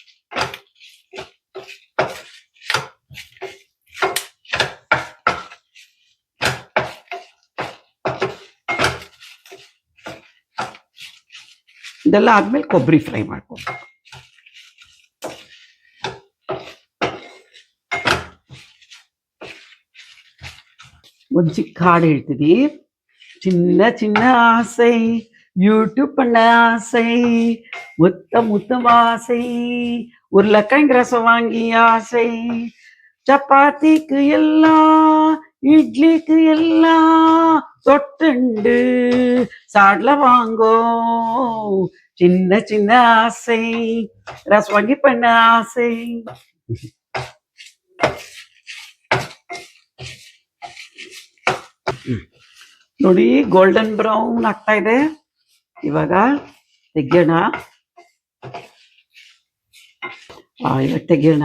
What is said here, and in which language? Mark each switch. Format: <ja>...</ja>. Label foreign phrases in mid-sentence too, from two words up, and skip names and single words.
<kn>ಇದೆಲ್ಲ ಆದ್ಮೇಲೆ ಕೊಬ್ಬರಿ ಫ್ರೈ ಮಾಡ್ಕೋಬೇಕು. ಒಂದು ಚಿಕ್ಕ ಹಾಡು ಹೇಳ್ತೀನಿ.</kn> <ta>சின்ன சின்ன ஆசை, யூடியூப் பண்ண ஆசை, முத்த முத்தம் ஆசை, உருளைக்கிழங்கு ரசம் வாங்கி ஆசை, சப்பாத்திக்கு எல்லாம் இட்லிக்கு எல்லாம் தொட்டுண்டு சாட்ல வாங்கோ, சின்ன சின்ன ஆசை, ரசம் வாங்கி பண்ண ஆசை.</ta> <kn>ನೋಡಿ,</kn> <en>golden brown</en> <kn>ಆಗ್ತಾ ಇದೆ. ಇವಾಗ ತೆಗೆಯೋಣ. ಇವಾಗ ತೆಗೆಯೋಣ.</kn>